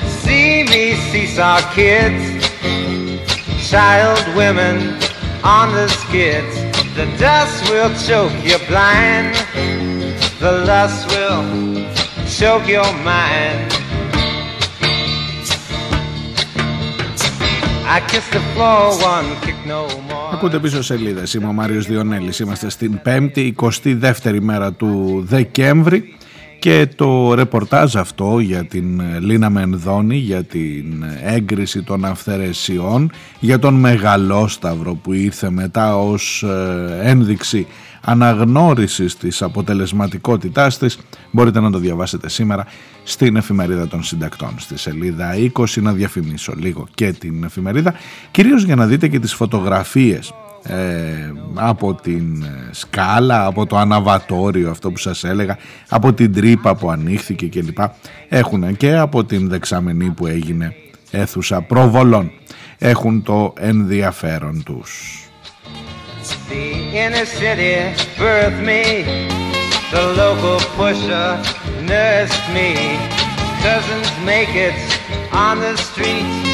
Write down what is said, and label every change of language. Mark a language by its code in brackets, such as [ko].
[en] See me seesaw kids, child women on the skids. The dust will choke your blind. The lust will choke your mind. I kissed the floor, one kick no more. [el] Ακούτε πίσω σελίδες. Είμαι ο Μάριος Διονέλης. Είμαστε στην 5η, 22η μέρα του Δεκέμβρη. Και το ρεπορτάζ αυτό για την Λίνα Μενδώνη, για την έγκριση των αυθαιρεσιών, για τον Μεγαλόσταυρο που ήρθε μετά ως ένδειξη αναγνώρισης της αποτελεσματικότητάς της, μπορείτε να το διαβάσετε σήμερα στην Εφημερίδα των Συντακτών, στη σελίδα 20, να διαφημίσω λίγο και την εφημερίδα, κυρίως για να δείτε και τις φωτογραφίες από την σκάλα, από το αναβατόριο αυτό που σας έλεγα, από την τρύπα που ανοίχθηκε και λοιπά, έχουν και από την δεξαμενή που έγινε αίθουσα προβολών, έχουν το ενδιαφέρον τους. [en] The inner city birthed me. The local pusher nursed me. Cousins make it on the street.